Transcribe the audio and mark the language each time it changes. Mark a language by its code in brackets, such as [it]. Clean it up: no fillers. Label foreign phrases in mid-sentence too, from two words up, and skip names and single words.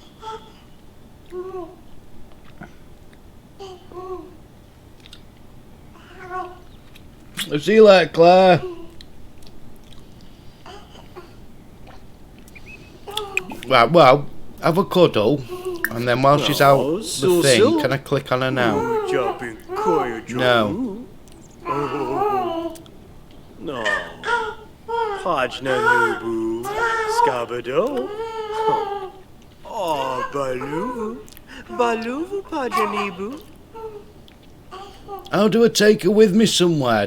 [en] See you later, Claire. Right, well, have a cuddle, and then while she's out the thing, can I click on her now? No. No. Pajna Nubu. Scabado. Oh, Baluvu. Baluvu Pajanibu. How do I take her with me somewhere?